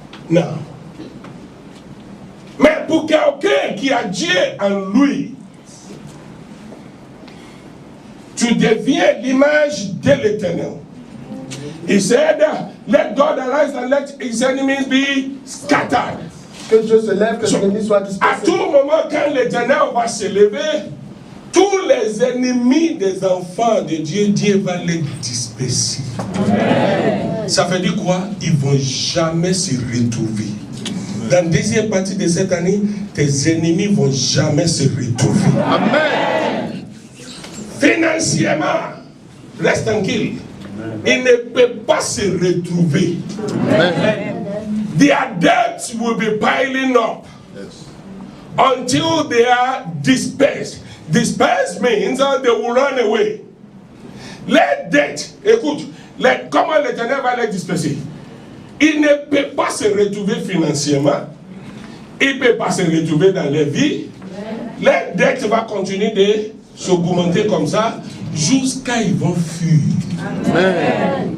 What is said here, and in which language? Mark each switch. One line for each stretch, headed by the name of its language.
French: Non. Mais pour quelqu'un qui a Dieu en lui, tu deviens l'image de l'Éternel.
English: He said, let God arise and let his enemies be scattered.
French: Que Dieu se lève, que ses ennemis soient À dispersés. tout moment, quand l'Éternel va se lever, tous les ennemis des enfants de Dieu, Dieu va les disperser. Amen. Ça veut dire quoi? Ils ne vont jamais se retrouver. Dans la deuxième partie de cette année, tes ennemis ne vont jamais se retrouver. Amen. Financièrement, reste tranquille. Ils ne peuvent pas se retrouver. Amen.
English: Their debts will be piling up until they are dispersed. Dispersed means they will run away.
French: Les dettes, écoute, comment l'Éternel va les disperser? Il ne peut pas se retrouver financièrement. Il ne peut pas se retrouver dans leur vie. Les dettes vont continuer de s'augmenter comme ça jusqu'à ils vont fuir. Amen.